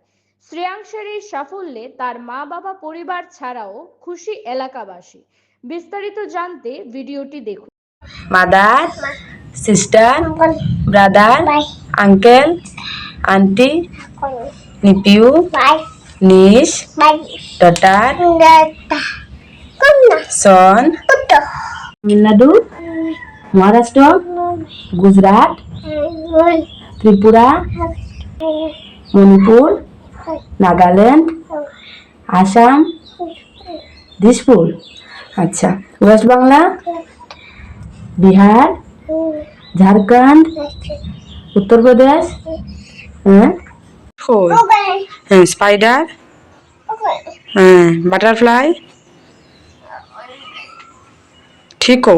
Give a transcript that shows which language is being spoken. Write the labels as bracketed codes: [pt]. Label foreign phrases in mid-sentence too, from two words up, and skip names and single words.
[bn] শ্রেয়াংশের এই সাফল্যে তার মা বাবা পরিবার ছাড়াও খুশি এলাকাবাসী। বিস্তারিত জানতে ভিডিওটি দেখুন। [en] mother, sister, brother, uncle, aunty, nephew, niece, daughter, son, Tamil Nadu, Maharashtra, Gujarat, Tripura, Manipur, Nagaland, Assam, Dishpur, [hi] अच्छा वेस्ट बांग्ला, बिहार, झारखंड, उत्तर प्रदेश, [en] spider, butterfly, [hi] ठीक हो।